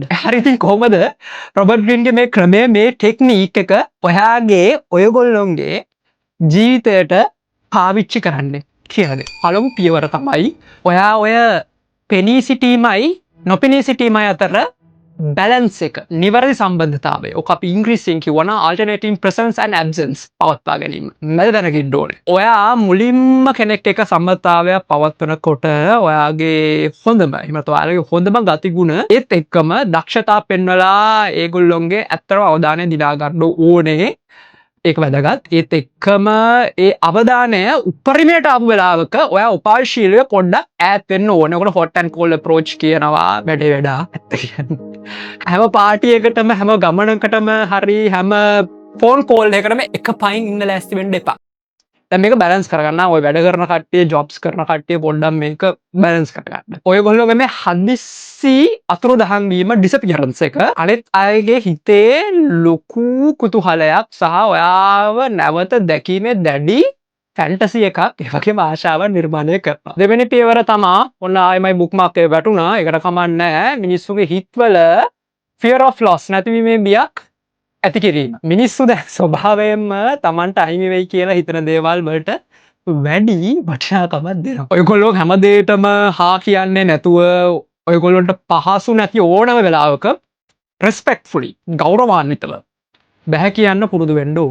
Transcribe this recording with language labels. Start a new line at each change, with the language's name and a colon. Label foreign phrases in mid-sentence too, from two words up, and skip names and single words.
Sinhala: හරි ඉතින් කොහොමද රොබර්ට් ග්‍රීන්ගේ මේ ක්‍රමය, මේ ටෙක්නික් එක ඔයාගේ ඔයගොල්ලොන්ගේ ජීවිතයට පාවිච්චි කරන්න කියලාද? පළමු පියවර තමයි ඔයා ඔය පෙනී සිටීමයි නොපෙනී සිටීමයි අතර බැලන්ස් එක, නිවැරදි සම්බන්ධතාවය. ඔක අපි ඉංග්‍රීසියෙන් කියවන
English: alternating presence and absence
Sinhala: පවත්වා ගැනීම. මැද දැනග ඉන්න ඕනේ. ඔයා මුලින්ම කෙනෙක් එක සම්බන්ධතාවයක් පවත්වනකොට ඔයාගේ හොඳම, එහෙම නැත්නම් ඔයාලගේ හොඳම ගතිගුණ ඒත් එක්කම දක්ෂතා පෙන්වලා ඒගොල්ලොන්ගේ ඇත්තම අවධානය දිනා ගන්න ඕනේ. ඒක වැදගත්. ඒත් එක්කම ඒ අවධානය උපරිමයට ආපු වෙලාවක ඔයා උපායශීලීව පොඩ්ඩක් ඈත් වෙන්න ඕනේ. ඔකට
English: hot and cold approach
Sinhala: කියනවා. වැඩේ වැඩා. ඇත්ත කියන්නේ. හැම පාටි එකටම, හැම ගමනකටම හරි හැම ෆෝන් කෝල් එකකටම එක පයින් ඉන්න ලෑස්ති වෙන්න එපා. දැන් මේක බැලන්ස් කරගන්න ඔය වැඩ කරන කට්ටිය ජොබ්ස් කරන කට්ටිය පොඩ්ඩක් මේක බැලන්ස් කරගන්න. ඔයගොල්ලෝගේ මේ හදිස්සි අතුරුදහන් වීම ඩිසපියරන්ස් එක අනිත් අයගේ හිතේ ලොකු කුතුහලයක් සහ ඔයාව නැවත දැකීමේ දැඩි ෆැන්ටසි එකක් ඒ වගේම ආශාවක් නිර්මාණය කරනවා. දෙවෙනි පියවර තමා ඔන්න ආයෙමයි බුක්මාර්ක් එක වැටුණා. ඒකට කමක් නැහැ. මිනිස්සුගේ හිතවල
English: fear of loss
Sinhala: නැතිවීමේ බියක් ඇති කිරීම. මිනිස්සු දැන් ස්වභාවයෙන්ම Tamanට අහිමි වෙයි කියලා හිතන දේවල් වලට වැඩි වටිනාකමක් දෙනවා. ඔයගොල්ලෝ හැමදේටම හා කියන්නේ නැතුව ඔයගොල්ලන්ට පහසු නැති ඕනම වෙලාවක respectfully ගෞරවාන්විතව බැහැ කියන්න පුරුදු වෙන්න ඕන.